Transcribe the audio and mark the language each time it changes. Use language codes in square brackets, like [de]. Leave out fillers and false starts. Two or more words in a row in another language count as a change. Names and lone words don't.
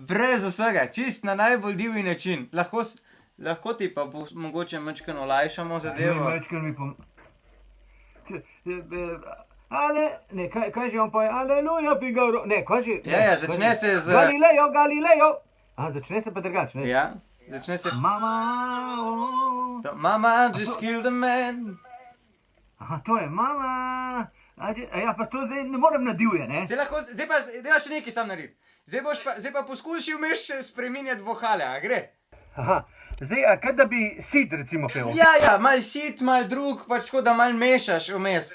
[sl] Brez vsega, čist na najbolj divji način. Lahko ti pa mogoče majčkeno olajšamo zadevo. Majčkeno mi Ne, kaj že on poje? Aleluja, Figaro. Ne, kaj že? Ja, začne se z... Galileo. Začne se pa drugače, ne? Ja, začne se... [en] Mama, Mama just killed a man. [sl] Aha, to je mama. Ja, pa to zdaj ne morem na divje, ne? Zdaj pa, deva še nekaj sam narediti. Zdaj pa poskusi vmes spreminjati vokale, a gre? Aha, zdaj, kaj da bi Sid recimo pel? Ja, mal Sid, mal drug, pač tako da mal mešaš vmes.